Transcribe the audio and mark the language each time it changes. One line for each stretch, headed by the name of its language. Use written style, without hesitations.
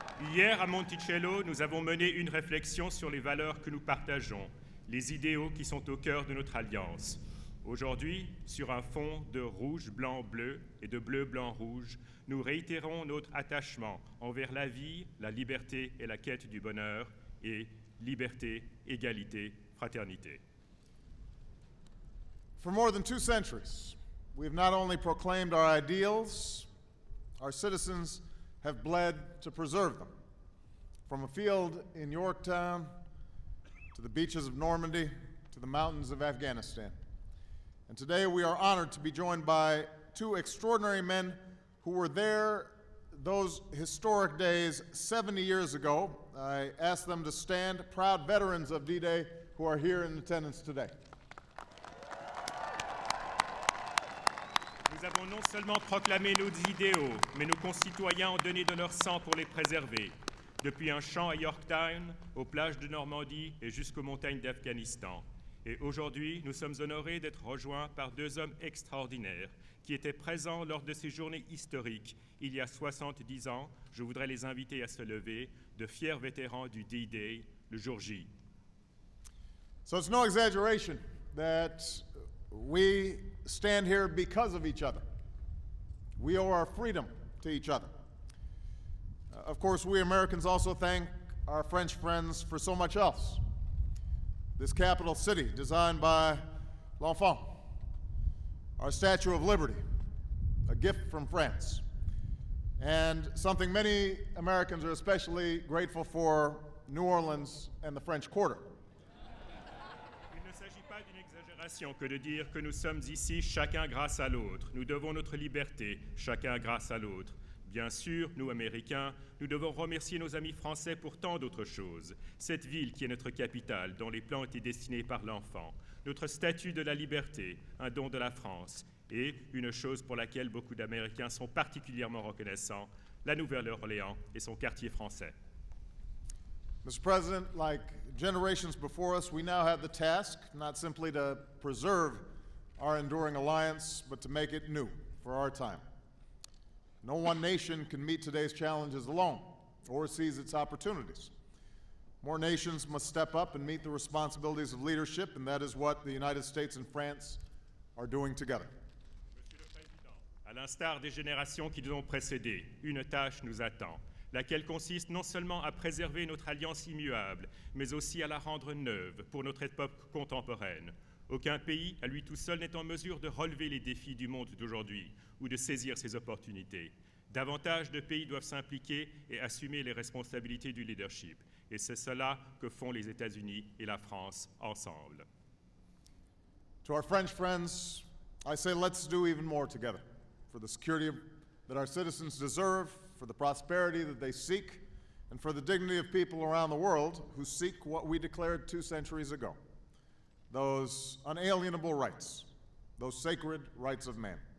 French: Hier, à Monticello, nous avons mené une réflexion sur les valeurs que nous partageons, les idéaux qui sont au cœur de notre alliance. Aujourd'hui, sur un fond de rouge, blanc, bleu et de bleu, blanc, rouge, nous réitérons notre attachement envers la vie, la liberté et la quête du bonheur, et liberté, égalité, fraternité.
English: For more than 2 centuries, we've not only proclaimed our ideals, our citizens have bled to preserve them. From a field in Yorktown, to the beaches of Normandy, to the mountains of Afghanistan. And today we are honored to be joined by 2 extraordinary men who were there those historic days 70 years ago. I ask them to stand, proud veterans of D-Day who are here in attendance today.
French: Nous avons non seulement proclamé nos idéaux, mais nos concitoyens ont donné de leur sang pour les préserver. Depuis un champ à Yorktown, aux plages de Normandie et jusqu'aux montagnes d'Afghanistan. Et aujourd'hui, nous sommes honorés d'être rejoints par 2 hommes extraordinaires qui étaient présents lors de ces journées historiques il y a 70 ans. Je voudrais les inviter à se lever, de fiers vétérans du D-Day, le jour J.
English: So it's no exaggeration that we stand here because of each other. We owe our freedom to each other. Of course, we Americans also thank our French friends for so much else. This capital city, designed by L'Enfant, our Statue of Liberty, a gift from France, and something many Americans are especially grateful for, New Orleans and the French Quarter.
French: Il ne s'agit pas d'une exagération que de dire que nous sommes ici chacun grâce à l'autre. Nous devons notre liberté, chacun grâce à l'autre. Bien sûr, nous, Américains, nous devons remercier nos amis français pour tant d'autres choses. Cette ville qui est notre capitale, dont les plans étaient dessinés par l'enfant, notre statue de la liberté, un don de la France, et une chose pour laquelle beaucoup d'Américains sont particulièrement reconnaissants, la Nouvelle-Orléans et son quartier français.
English: Mr. President, like generations before us, we now have the task not simply to preserve our enduring alliance, but to make it new for our time. No one nation can meet today's challenges alone or seize its opportunities. More nations must step up and meet the responsibilities of leadership, and that is what the United States and France are doing together.
French: Monsieur le Président, à l'instar des générations qui nous ont précédés, une tâche nous attend, laquelle consiste non seulement à préserver notre alliance immuable, mais aussi à la rendre neuve pour notre époque contemporaine. Aucun pays, à lui tout seul, n'est en mesure de relever les défis du monde d'aujourd'hui ou de saisir ses opportunités. Davantage de pays doivent s'impliquer et assumer les responsabilités du leadership. Et c'est cela que font les États-Unis et la France ensemble.
English: To our French friends, I say let's do even more together for the security that our citizens deserve, for the prosperity that they seek, and for the dignity of people around the world who seek what we declared 2 centuries ago, those unalienable rights, those sacred rights of man.